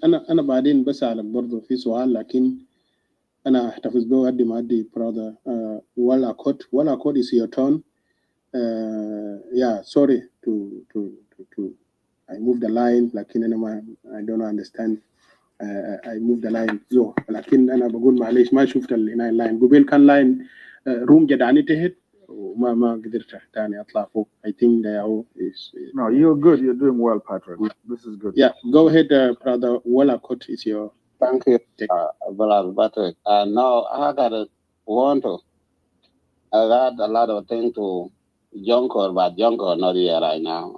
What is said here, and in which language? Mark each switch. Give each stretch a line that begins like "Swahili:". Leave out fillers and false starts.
Arabic: انا بعدين بسألك برضه في سؤال، لكن انا احتفظ به قد ما ادي brother ولا كود
English: is your turn. Yeah, sorry to I moved the line،
Arabic: لكن انا
English: I don't understand. I moved the line
Arabic: لكن انا بقول معلش ما شفت اللاين قبل كان لاين روم جدعني تحت وما قدرت تاني اطلع فوق.
English: I think they are No, you're good. You're doing well, Patrick. This is good. Yeah, go ahead, brother. Wala Kot is your. Thank you, brother Patrick. Now I got a lot of things to Jonkor, but Jonkor not here right now.